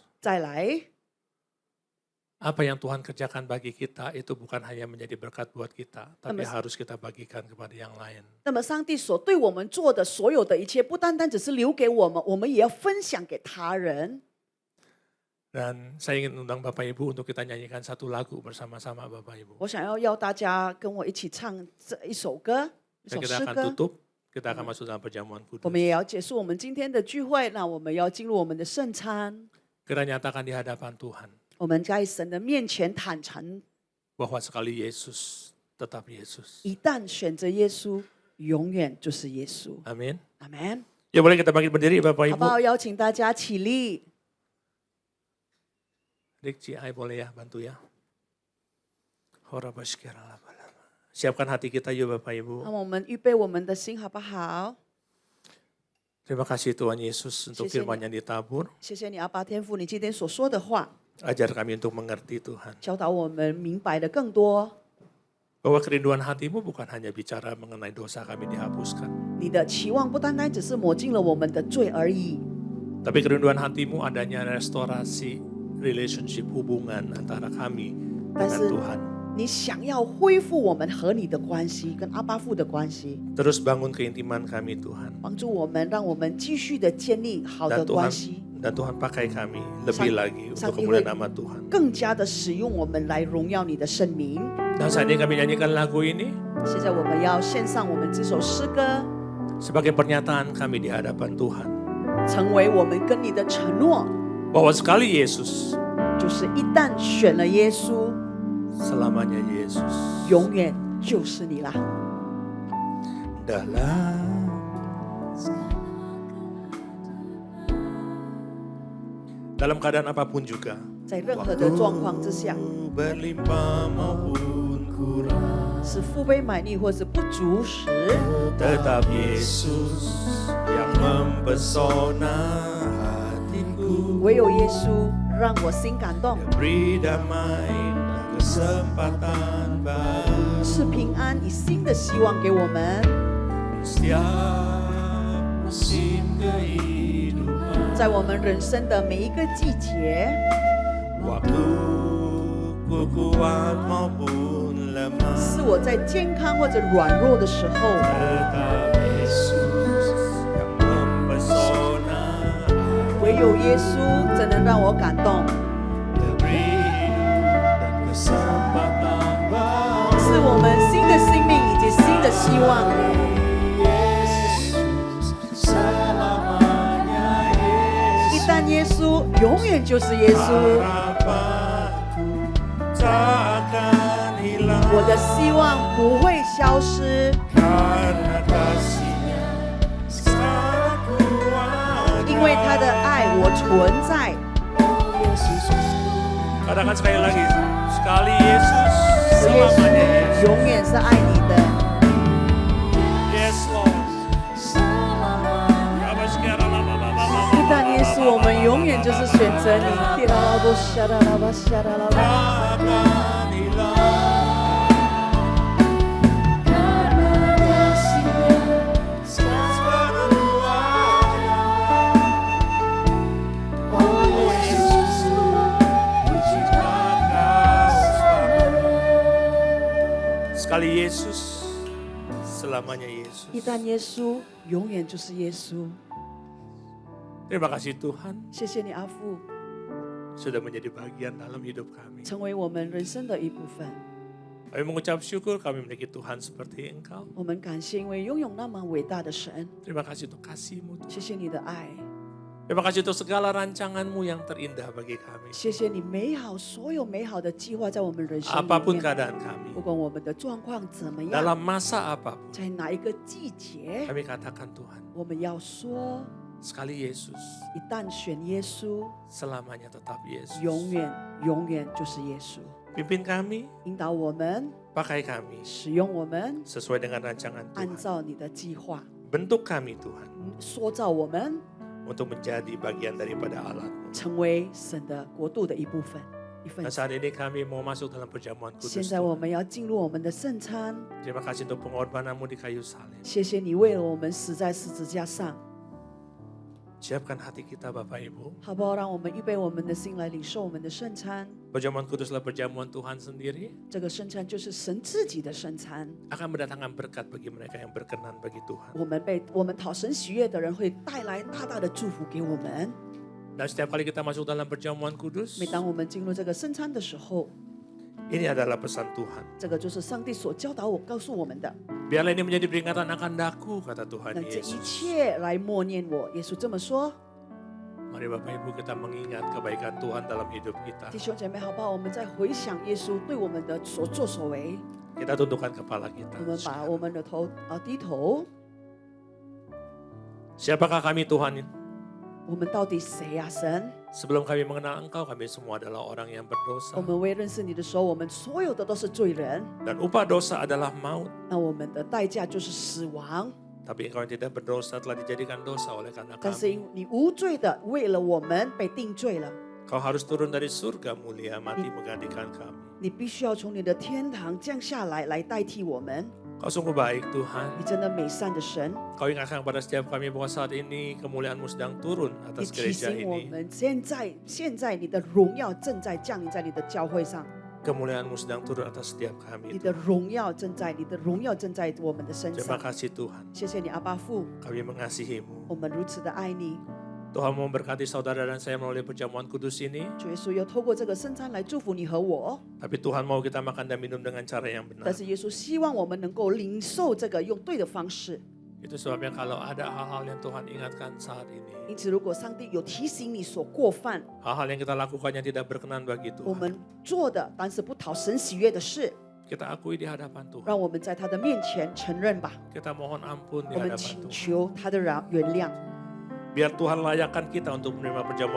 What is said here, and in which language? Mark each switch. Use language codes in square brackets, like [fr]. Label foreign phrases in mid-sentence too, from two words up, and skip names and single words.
[zh] 再来， [id] apa yang Tuhan kerjakan bagi kita itu bukan hanya menjadi berkat buat kita, tapi Amin. harus kita bagikan kepada yang lain. [zh] 那么上帝所对我们做的所有的一切，不单单只是留给我们，我们也要分享给他人。 [id] Dan saya ingin undang Bapak Ibu untuk kita nyanyikan satu lagu bersama-sama Bapak Ibu. [zh] 我想要大家跟我一起唱这一首歌，一 [id] Dan [zh] 首 [id] kita [zh] 诗 [id] akan [zh] 歌。 [id] tutup, kita akan masuk dalam perjamuan [zh] 我 [id] kudus. [zh] 们也要结束我们今天的聚会，那我们要进入我们的圣餐。 [id] Kita nyatakan di hadapan Tuhan [zh] 我们在神的面前坦诚， [id] bahwa sekali Yesus tetap Yesus. [zh] 一旦选择耶稣，永远就是耶稣。 [id] Amin. [zh] 阿门。 [id] Ya boleh kita bangkit berdiri Bapak [zh] 好不好？ [id] Ibu. [zh] 邀请大家起立。 [id] Dik Ciai boleh ya bantu ya. Siapkan hati kita yuk Bapak [zh] 那 [id] Ibu. [zh] 么我们预备我们的心，好不好？ [id] Terima kasih Tuhan Yesus untuk Sisi- firman yang ditabur. [zh] 谢谢你，阿爸天父，你今天所说的话， [id] Ajar kami untuk mengerti Tuhan. [zh] 教导我们明白的更多。 [id] Bahwa kerinduan hatimu bukan hanya bicara mengenai dosa kami dihapuskan. [zh] 你的期望不单单只是抹尽了我们的罪而已， [id] Tapi kerinduan hatimu adanya restorasi relationship hubungan antara kami dengan Tapi- Tuhan. [zh] 你想要恢复我们和你的关系，跟阿爸父的关系， [id] Terus bangun keintiman kami Tuhan. [zh] 帮助我们，让我们继续的建立好的 [id] Dan [zh] 关 [id] Tuhan, [zh] 系， [id] dan Tuhan pakai kami lebih lagi untuk Sang kemuliaan Ibu- nama Tuhan. [zh] 更加的使用我们来荣耀你的圣名。 [id] Dan saat ini kami nyanyikan lagu ini [zh] 现在我们要献上我们这首诗歌， [id] sebagai pernyataan kami di hadapan Tuhan. [zh] 成为我们跟你的承诺， [id] Bahwa sekali Yesus, [zh] 就是一旦选了耶稣， [id] selamanya Yesus. [zh] 永远就是你啦。 [id] Dalam keadaan apapun juga, [zh] 在任何的状况之下， [id] berlimpah maupun kurang, [zh] 是腹背满溢或是不足时， [id] tetap Yesus yang mempesona hatiku. [zh] 唯有耶稣让我心感动， [id] Beri damai dan kesempatan baru [zh] 是平安以新的希望给我们。 [id] setiap musim kehidupan. [zh] 在我们人生的每一个季节， [id] Waktu ku kuat maupun lemah, [zh] 是我在健康或者软弱的时候， [id] tetap Yesus yang mempesona. [zh] 唯有耶稣真能让我感动， [id] Diberi hidup dan kesempatan baru. [zh] 是我们新的生命以及新的希望。 [id] Yesus selamanya [zh] 一 [id] Yesus. [zh] 旦耶稣，永远就是耶稣， [id] Harapanku tak akan hilang [zh] 我的希望不会消失， [id] karena kasih-Nya sangat kuat. [zh] 因为他的爱我存在。 [id] Katakan sekali lagi, sekali Yesus [zh] 是耶 [id] selamanya [zh] 稣 [id] Yesus. [zh] 永远是爱你的。 [en] Yes Lord. [zh] 一旦耶稣，我们永远就是选择你。 [id] Takkan hilang karena kasih-Nya sangat kuat. Oh Yesus, pujilah Kau. Sekali Yesus, selamanya Yesus. [zh] 一旦耶稣，永远就是耶稣。 [id] Terima kasih Tuhan [zh] 谢谢你，阿父， [id] sudah menjadi bagian dalam hidup kami. [zh] 成为我们人生的一部分。 [id] Kami mengucap syukur kami memiliki Tuhan seperti Engkau. [zh] 我们感谢，因为拥有那么伟大的神。 [id] Terima kasih untuk kasih-Mu Tuhan. [zh] 谢谢你的爱， [id] Terima kasih untuk segala rancangan-Mu yang terindah bagi kami. [zh] 谢谢你所有美好的计划在我们人生里 [id] Apapun [zh] 面。 [id] keadaan kami, [zh] 不管我们的状况怎么样， [id] dalam masa apapun, [zh] 在哪一个季节， [id] kami katakan Tuhan, [zh] 我们要说， [id] sekali Yesus, [zh] 一旦选耶稣， [id] selamanya tetap Yesus. [zh] 永远永远就是耶稣。 [id] Pimpin kami, [zh] 引导我们， [id] pakai kami [zh] 使用我们， [id] sesuai dengan rancangan [zh] 按 [id] Tuhan. [zh] 照你的计划 [id] Bentuk kami Tuhan [zh] 塑造我们， [id] untuk menjadi bagian daripada alat-Mu. [zh] 成为神的国度的一部分，一份 [id] Dan [zh] 子。 [id] saat ini kami mau masuk dalam perjamuan [zh] 现 [id] kudus [zh] 在我 [id] Tuhan. [zh] 们要进入我们的圣餐， [id] Terima kasih untuk pengorbanan-Mu di kayu salib. [zh] 谢谢你为了我们死在十字架上， [id] Siapkan hati kita Bapak Ibu. [zh] 好不好？让我们预备我们的心来领受我们的圣餐。 [id] Perjamuan kuduslah perjamuan Tuhan sendiri. [zh] 这个圣餐就是神自己的圣餐， [id] Akan mendatangkan berkat bagi mereka yang berkenan bagi Tuhan. [zh] 我们讨神喜悦的人会带来大大的祝福给我们。 [id] Dan setiap kali kita masuk dalam perjamuan kudus, [zh] 每当我们进入这个圣餐的时候， [id] ini adalah pesan Tuhan. [zh] 这个就是上帝所教导我、告诉我们的。 [id] Biarlah ini menjadi peringatan akan daku, kata Tuhan [zh] 让这一 [id] Yesus. [zh] 切来默念我。耶稣这么说。 [id] Mari Bapak Ibu kita mengingat kebaikan Tuhan dalam hidup kita. [zh] 弟兄姐妹，好不好？我们在回想耶稣对我们的所作所为， [id] Kita tundukkan kepala kita. [zh] 我们把我们的头低头。 [id] Siapakah kami Tuhan? [zh] 我们到底谁呀、神？ [id] Sebelum kami mengenal Engkau, kami semua adalah orang yang [zh] 我 [id] berdosa. [zh] 们未认识你的时候，我们所有的都是罪人。 [id] Dan upah dosa adalah maut. [zh] 那我们的代价就是死亡。 [id] Tapi Engkau yang tidak berdosa telah dijadikan dosa oleh karena [zh] 但是 [id] kami. [zh] 因你无罪的，为了我们被定罪了， [id] Kau harus turun dari surga mulia mati menggantikan kami. [zh] 你必须要从你的天堂降下来，来代替我们。 [id] Kau sungguh baik Tuhan. [zh] 你真的美善的神， [id] Kau ingatkan kepada setiap kami bahwa saat ini kemuliaan-Mu sedang turun [zh] 你 [id] atas [zh] 提 [id] gereja [zh] 醒我 [id] ini. [zh] 们，现在你的荣耀正在降临在你的教会上， [id] Kemuliaan-Mu sedang turun atas setiap [zh] 你 [id] kami. [zh] 的荣耀正在，你的荣耀正在我们的身 [id] Terima [zh] 上。 [id] kasih Tuhan. [zh] 谢谢你，阿爸父， [id] Kami mengasihi-Mu. [zh] 我们如此的爱你。 [id] Tuhan memberkati saudara dan saya melalui perjamuan kudus ini. [zh] 主耶稣又透过这个圣餐来祝福你和我， [id] Tapi Tuhan mau kita makan dan minum dengan cara yang [zh] 但 [id] benar. [zh] 是耶稣希望我们能够领受这个用对的方式。 [id] Itu sebabnya kalau ada hal-hal yang Tuhan ingatkan saat ini. [zh] 因此，如果上帝有提醒你所过犯， [id] Hal-hal yang kita lakukan yang tidak berkenan bagi [zh] 我 [id] Tuhan. [zh] 们做的但是不讨神喜悦的事， [id] Kita akui di hadapan Tuhan. [zh] 让我们在他的面前承认吧。 [id] Kita mohon ampun di [zh] 我们 [id] hadapan [zh] 请 [id] Tuhan. [zh] 求他的原谅。 [id] Biar Tuhan layakkan kita untuk menerima perjamuan